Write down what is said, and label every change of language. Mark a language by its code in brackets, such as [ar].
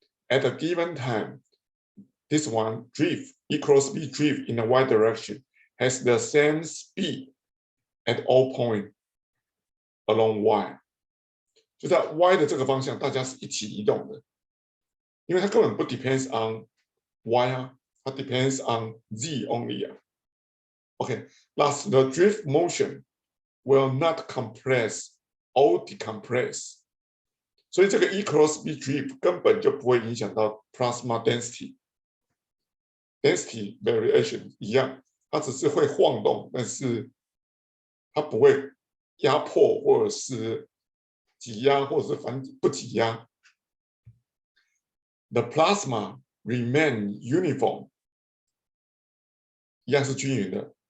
[en] at a given time, this one drift, E cross B drift in the y direction has the same speed at all points along y. [zh] 就在 y 的这个方向，大家是一起移动的，因为它根本不 [en] depends on y [zh] 啊，它 [en] depends on z only [zh] 啊。 [en] Okay, thus the drift motion will not compress or decompress. [zh] 所以这个 E cross B drift 根本就不会影响到 [en] plasma density variation [zh] 一样，它只是会晃动，但是它不会压迫或者是挤压，或者是不挤压。 [en] The plasma remain uniform， [zh] 一样是均匀的。